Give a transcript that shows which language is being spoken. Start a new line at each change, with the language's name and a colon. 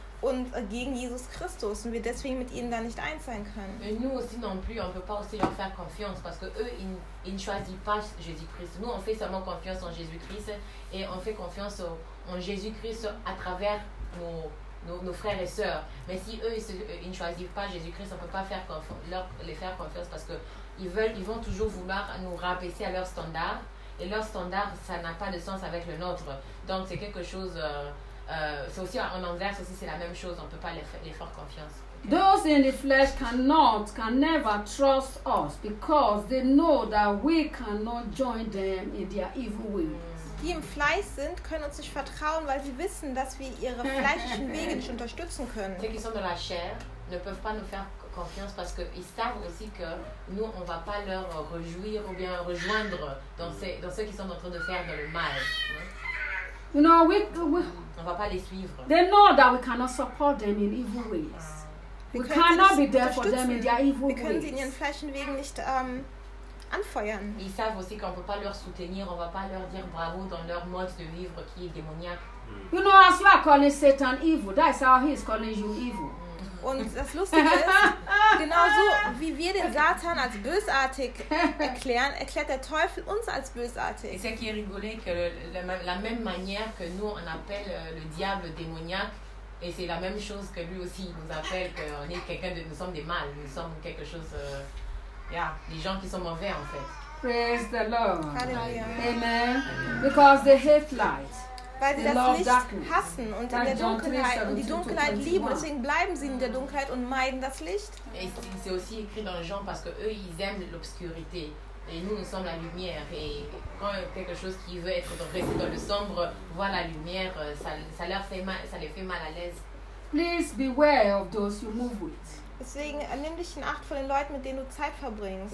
German: Und gegen Jesus Christus und wir deswegen mit ihnen da nicht eins sein können.
French: Et nous aussi non plus, on ne peut pas aussi leur faire confiance parce qu'eux, ils ne choisissent pas Jésus-Christ. Nous, on fait seulement confiance en Jésus-Christ et on fait confiance en Jésus-Christ à travers nos frères et sœurs. Mais si eux, ils ne choisissent pas Jésus-Christ, on ne peut pas leur faire confiance parce qu'ils vont toujours vouloir nous rabaisser à leur standard et leur standard, ça n'a pas de sens avec le nôtre. Donc, c'est quelque chose... c'est aussi en envers, aussi c'est la même chose, on ne peut pas les faire confiance.
English: Those in the flesh can never trust us because they know that we cannot join them in their evil ways.
German: die im Fleisch sind, können uns nicht vertrauen, weil sie wissen, dass wir ihre fleischlichen Wege nicht unterstützen können.
French: Ceux qui sont dans la chair ne peuvent pas nous faire confiance parce qu'ils savent aussi que nous, on ne va pas leur rejouir ou bien rejoindre dans ceux qui sont en train de faire dans le mal.
English: You know,
French: on va pas les suivre.
English: They know that we cannot support them in evil ways. We cannot be there for them in their evil ways.
German: Wir können sie in ihren fleischlichen Wegen nicht anfeuern.
French: Ils savent aussi qu'on peut pas leur soutenir, on va pas leur dire bravo dans leur mode de vivre qui est démoniaque.
English: You know, as you are calling Satan evil, that's how he is calling you evil.
German: Und das Lustige ist, genauso wie wir den Satan als bösartig erklären, erklärt der Teufel uns als bösartig.
French: Et c'est qui est rigolé que la même manière que nous on appelle le diable démoniaque, et c'est la même chose que lui aussi nous appelle que on est quelqu'un de, nous sommes des mâles, nous sommes quelque chose, des gens qui sont mauvais en fait.
English: Praise the Lord. Hallelujah. Amen. Because they hate light.
German: Weil sie das Licht hassen und in der Dunkelheit und die Dunkelheit lieben, deswegen bleiben sie in der Dunkelheit und meiden das Licht.
French: C'est aussi écrit dans Jean parce que eux ils aiment l'obscurité et nous sommes la lumière et quand quelque chose qui veut être resté dans le sombre voit la lumière, ça leur fait mal, ça les fait mal à l'aise.
English: Please beware of those you move with.
German: Deswegen nimm dich in Acht vor den Leuten, mit denen du Zeit verbringst.